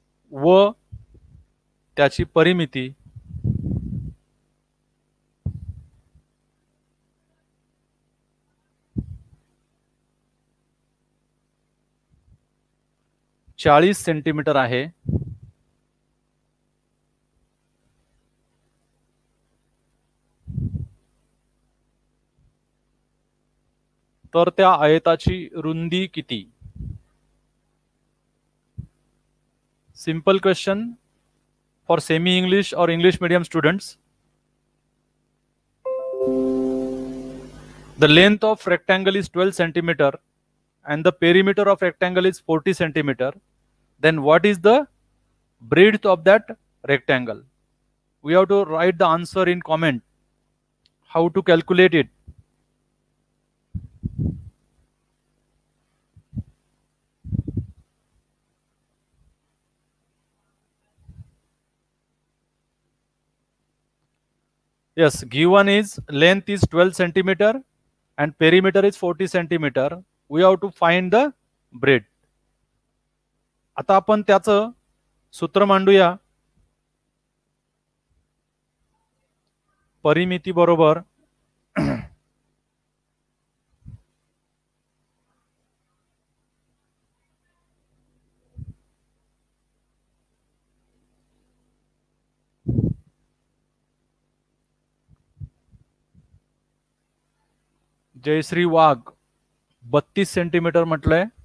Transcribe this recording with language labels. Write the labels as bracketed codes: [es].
[mr] व त्याची परिमिती 40 सेंटीमीटर आहे. तर त्या आयताची रुंदी किती? [en] Simple question for semi English और English medium students. The length of rectangle is 12 centimeter and the perimeter of rectangle is 40 centimeter. Then what is the breadth of that rectangle? we have to write the answer in comment how to calculate it. Yes, given is length is 12 centimeter and perimeter is 40 centimeter. We have to find the breadth. [mr] आता आपण त्याचं सूत्र मांडूया. परिमिती बरोबर जयश्री वाघ 32 centimetre म्हटलंय.